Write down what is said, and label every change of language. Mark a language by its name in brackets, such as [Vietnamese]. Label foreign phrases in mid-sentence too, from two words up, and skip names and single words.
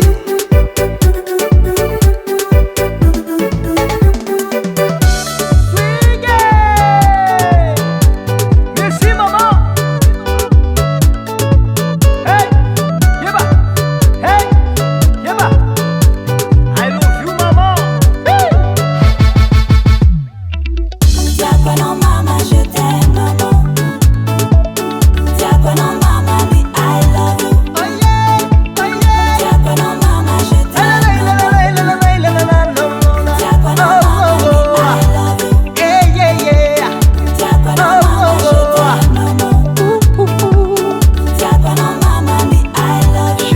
[English] Merci mama Hey Yeba Hey Yeba I love you mama Hey [French] Diacono mama je t'aime maman Diacono mama oui [English] I love you [French] Diacono mama je t'aime Diacono mama oui [English] I love you [French] Diacono mama je t'aime Diacono mama oui [English] I love you